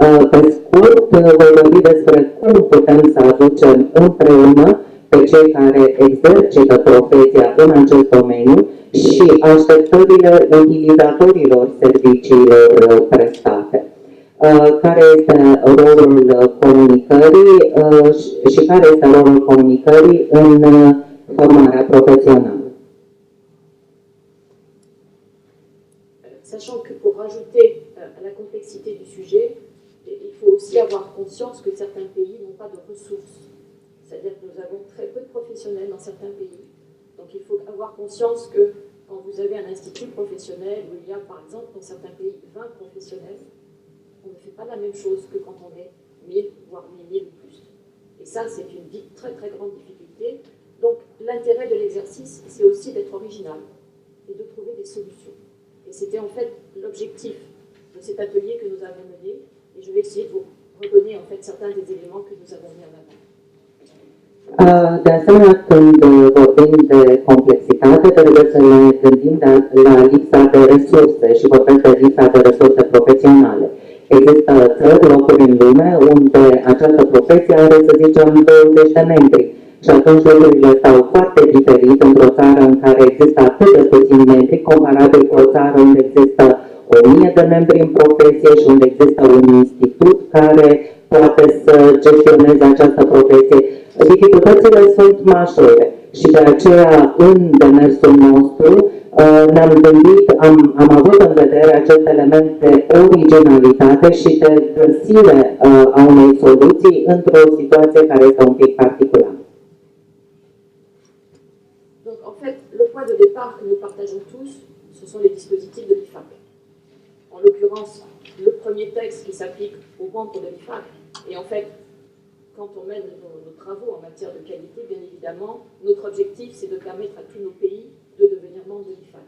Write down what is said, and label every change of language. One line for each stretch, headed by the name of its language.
Romanian: Pe scurt, voi vorbi despre cum putem să aducem împreună pe cei care exercită profesia în acest domeniu și așteptările utilizatorilor serviciilor prestate. Care este rolul comunicării și care este rolul comunicării în formarea profesională.
French: Sachant que pour rajouter à la complexité du sujet, il faut aussi avoir conscience que certains pays n'ont pas de ressources. C'est-à-dire que nous avons très peu de professionnels dans certains pays. Donc il faut avoir conscience que quand vous avez un institut professionnel où il y a par exemple dans certains pays 20 professionnels, on ne fait pas la même chose que quand on est 1000, voire 1000 ou plus. Et ça, c'est une très très grande difficulté. Donc l'intérêt de l'exercice, c'est aussi d'être original et de trouver des solutions. Et c'était en fait l'objectif de cet atelier que nous avons mené. Et je vais essayer de vous redonner en fait certains des éléments que nous avons mis en avant.
Romanian: De asemenea, când vorbim de complexitate, trebuie să ne gândim la lipsa de resurse și vorbim de lipsa de resurse profesionale. Există țări, locuri în lume, unde această profesie are, să zicem, 20 de membri. Și atunci lucrurile stau foarte diferit într-o țară în care există atât de puțini membri, comparabil cu o țară unde există 1000 de membri în profesie și unde există un institut care poate să gestioneze această profesie. Dificultățile sunt majore și de aceea în demersul nostru ne-am gândit, am avut în vedere acest element de originalitate și de găsire a unei soluții într-o situație care este un pic particulară.
French: Donc en fait, le point de départ que nous partageons tous, ce sont les dispositifs de l'IFAC. En l'occurrence, le premier texte qui s'applique aux membres de l'IFAC. Et en fait, quand on mène nos travaux en matière de qualité, bien évidemment, notre objectif, c'est de permettre à tous nos pays de devenir membres de l'IFAC.